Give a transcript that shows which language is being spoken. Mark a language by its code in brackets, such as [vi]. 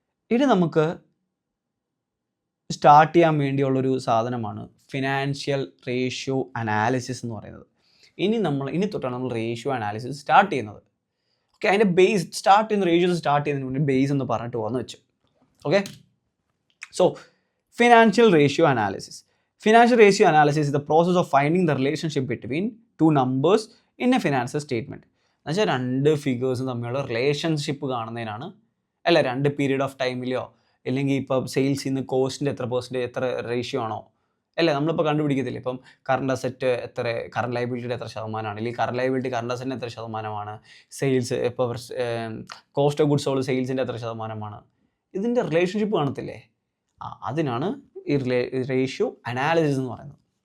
[ml] ഇനി നമുക്ക് സ്റ്റാർട്ട് ചെയ്യാൻ വേണ്ടിയുള്ളൊരു സാധനമാണ് ഫിനാൻഷ്യൽ റേഷ്യോ അനാലിസിസ് എന്ന് പറയുന്നത്. ഇനി തൊട്ടാണ് നമ്മൾ റേഷ്യോ അനാലിസിസ് സ്റ്റാർട്ട് ചെയ്യുന്നത്. ഓക്കെ, അതിൻ്റെ ബേസ് സ്റ്റാർട്ട് ചെയ്യുന്ന റേഷ്യോസ് സ്റ്റാർട്ട് ചെയ്യുന്നതിന് മുന്നേ ബേസ് എന്ന് പറഞ്ഞിട്ട് വന്നു വെച്ചു. [en] Okay, so financial ratio analysis. Financial ratio analysis is the process of finding the relationship between two numbers in a financial statement. [ml] എന്നുവെച്ചാൽ രണ്ട് ഫിഗേഴ്സും തമ്മിലുള്ള റിലേഷൻഷിപ്പ് കാണുന്നതിനാണ്, അല്ല രണ്ട് പീരീഡ് ഓഫ് ടൈമിലോ അല്ലെങ്കിൽ ഇപ്പോൾ സെയിൽസിൽ നിന്ന് കോസ്റ്റിൻ്റെ എത്ര റേഷ്യോ ആണോ, അല്ലേ നമ്മളിപ്പോൾ കണ്ടുപിടിക്കത്തില്ല. ഇപ്പം കറണ്ട് അസറ്റ് എത്ര, കറണ്ട് ലയബിലിറ്റിയുടെ എത്ര ശതമാനമാണ്, അല്ലെങ്കിൽ കറണ്ട് ലയബിലിറ്റി കറണ്ട് അസറ്റിന് എത്ര ശതമാനമാണ്, സെയിൽസ് ഇപ്പോൾ കോസ്റ്റ് ഓഫ് ഗുഡ്സ് സോൾഡ് സെയിൽസിൻ്റെ എത്ര ശതമാനമാണ്, ഇതിൻ്റെ റിലേഷൻഷിപ്പ് കാണത്തില്ലേ, അതിനാണ് ഈ റേഷ്യോ അനാലിസിസ് എന്ന് പറയുന്നത്.